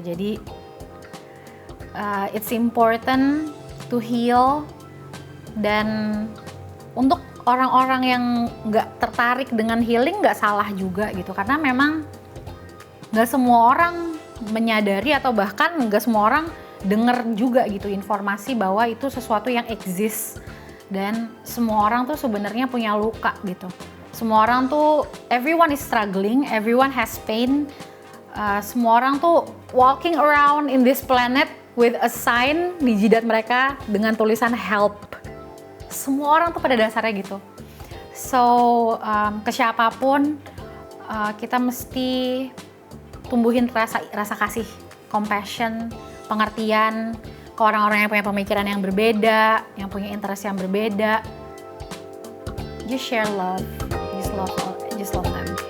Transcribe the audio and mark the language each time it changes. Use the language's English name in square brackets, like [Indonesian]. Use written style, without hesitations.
[English] Jadi it's important to heal. [Indonesian] Dan untuk orang-orang yang nggak tertarik dengan healing, nggak salah juga gitu, karena memang nggak semua orang menyadari atau bahkan nggak semua orang denger juga gitu informasi bahwa itu sesuatu yang exist, dan semua orang tuh sebenarnya punya luka gitu. Semua orang tuh, [English] everyone is struggling, everyone has pain. [Indonesian] Semua orang tuh [English] walking around in this planet with a sign [Indonesian] di jidat mereka dengan tulisan [English] help. [Indonesian] Semua orang tuh pada dasarnya gitu. So ke siapapun kita mesti tumbuhin rasa kasih, compassion, pengertian ke orang-orang yang punya pemikiran yang berbeda, yang punya interest yang berbeda. [English] Just share love, just love them.